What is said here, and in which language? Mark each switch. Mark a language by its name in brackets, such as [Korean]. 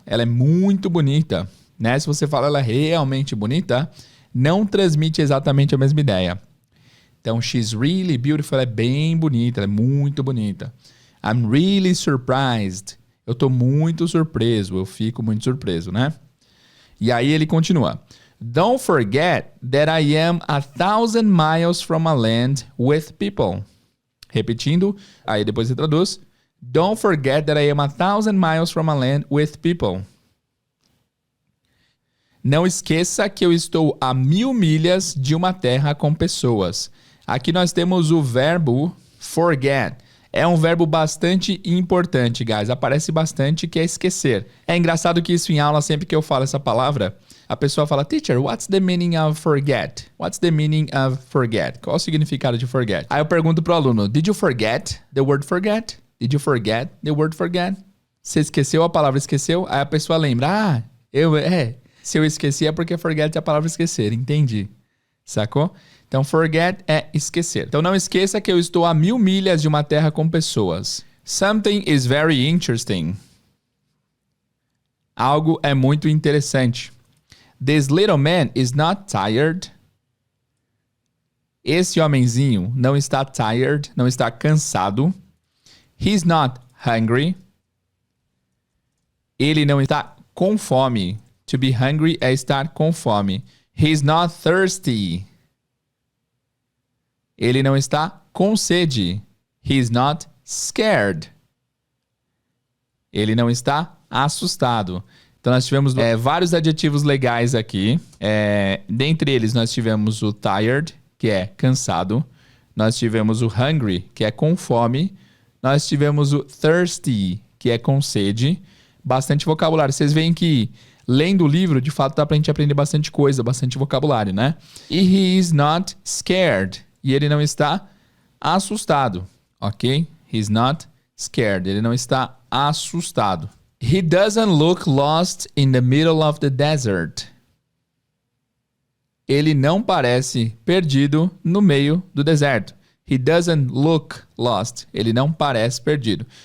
[Portuguese] Ela é muito bonita. Né? Se você fala ela é realmente bonita, não transmite exatamente a mesma ideia. Então, [English] she's really beautiful, [Portuguese] ela é bem bonita, ela é muito bonita. [English] I'm really surprised. [Portuguese] Eu tô muito surpreso, eu fico muito surpreso, né? E aí ele continua. [English] Don't forget that I am 1,000 miles from a land with people. [Portuguese] Repetindo, aí depois você traduz. [English] Don't forget that I am 1,000 miles from a land with people. [Portuguese] Não esqueça que eu estou a 1.000 milhas de uma terra com pessoas. Aqui nós temos o verbo forget. É um verbo bastante importante, guys. Aparece bastante, que é esquecer. É engraçado que isso em aula, sempre que eu falo essa palavra, a pessoa fala, [English] Teacher, what's the meaning of forget? What's the meaning of forget? [Portuguese] Qual o significado de forget? Aí eu pergunto pro aluno, [English] Did you forget the word forget? Did you forget the word forget? [Portuguese] Você esqueceu a palavra esqueceu? Aí a pessoa lembra, se eu esqueci é porque forget é a palavra esquecer, entendi. Sacou? Então, forget é esquecer. Então, não esqueça que eu estou a 1.000 milhas de uma terra com pessoas. [English] Something is very interesting. [Portuguese] Algo é muito interessante. [English] This little man is not tired. [Portuguese] Esse homenzinho não está tired, não está cansado. [English] He's not hungry. [Portuguese] Ele não está com fome. [English] To be hungry [Portuguese] é estar com fome. [English] He's not thirsty. [Portuguese] Ele não está com sede. [English] He's not scared. [Portuguese] Ele não está assustado. Então, nós tivemos vários adjetivos legais aqui. Dentre eles, nós tivemos o tired, que é cansado. Nós tivemos o hungry, que é com fome. Nós tivemos o thirsty, que é com sede. Bastante vocabulário. Vocês veem que, lendo o livro, de fato, dá pra gente aprender bastante coisa, bastante vocabulário, né? E [English] he is not scared. [Portuguese] E ele não está assustado, ok? [English] He's not scared. [Portuguese] Ele não está assustado. [English] He doesn't look lost in the middle of the desert. [Portuguese] Ele não parece perdido no meio do deserto. [English] He doesn't look lost. [Portuguese] Ele não parece perdido.